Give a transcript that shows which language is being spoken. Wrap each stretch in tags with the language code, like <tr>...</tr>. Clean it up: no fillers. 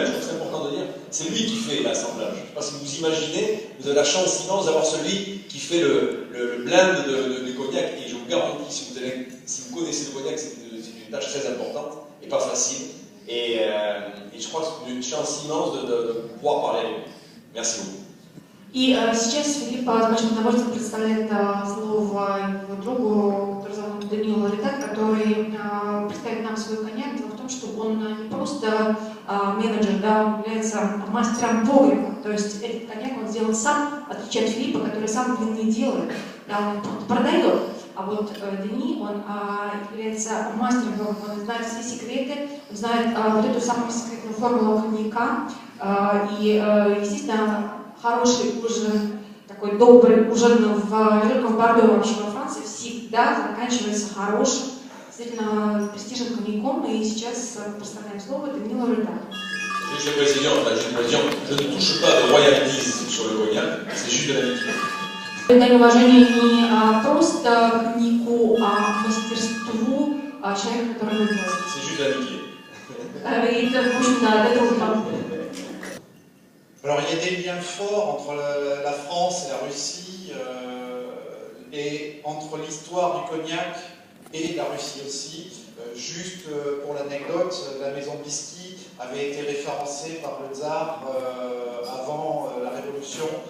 <fr>Je trouve que c'est important de dire, c'est lui qui fait l'assemblage. Je ne sais pas si vous imaginez, vous avez la chance immense d'avoir celui qui fait le blend de cognac. Et je vous garantis, si vous connaissez le cognac, c'est une tâche très importante et pas facile. Et je crois que c'est une chance immense de pouvoir parler avec lui. Merci beaucoup.</fr> <ru>И сейчас Филиппа с большим удовольствием представляет слово его другу, который зовут Даниил Ларитак, который представит нам свой коньяк. Дело в том, что он не просто менеджер, да, он является мастером погреба. То есть этот коньяк он сделал сам, в отличие от Филиппа, который сам винный делает. Да, он продает. А вот Дени, он является мастером погреба, он знает все секреты, он знает вот эту самую секретную формулу коньяка. И, естественно, хороший ужин, такой добрый ужин не только в Бордо, а вообще во Франции всегда заканчивается хорошим, действительно престижным коньяком. И сейчас представляем слово Даниилу Ларитаку.</ru> <fr>Juste le président, je ne touche pas de royalties sur le cognac, c'est juste de l'amitié.</fr> <ru>Это неуважение не просто к коньяку, а к мастерству человека, который его делает.</ru> <fr>C'est juste de l'amitié.</fr> <ru>И это, в общем, да, это дружба.</ru> <fr>Alors il y a des liens forts entre la France et la Russie, et entre l'histoire du cognac et la Russie aussi. Juste pour l'anecdote, la maison Bisky avait été référencée par le tsar avant la Révolution.</fr>